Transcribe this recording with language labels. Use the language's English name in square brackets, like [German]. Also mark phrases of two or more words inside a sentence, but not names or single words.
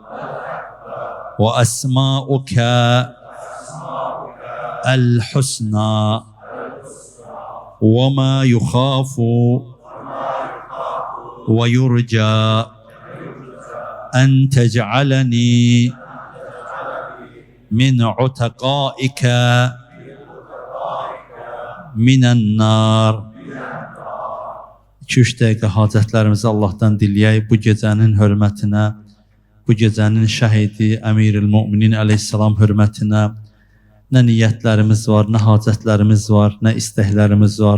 [Arabic] وأسماؤك الحسنى وما يخاف ويرجى أن تجعلني من عتقائك من النار. [Azerbaijani] 2-3 dəqiqə hacətlərimizi Allah'tan diləyək. Bu gecənin hörmətinə, bu gecənin şəhidi Əmirül Müminin əleyhissalam hörmətinə nə niyyətlərimiz var, nə hacətlərimiz var, nə istəklərimiz var.